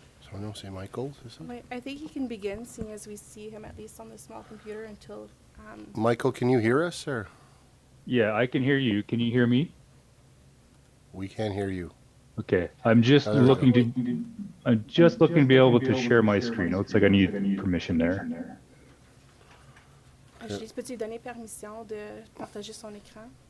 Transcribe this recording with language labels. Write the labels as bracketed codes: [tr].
[fr] Son nom, c'est Michael, c'est ça? [en] Wait, I think he can begin, seeing as we see him at least on the small computer until... Michael, can you hear us, or? Yeah, I can hear you. Can you hear me? We can't hear you. Okay. I'm just there we looking go. to be able to share my screen. It looks like I need permission there. [fr] Julie, peux-tu lui donner permission de partager son écran?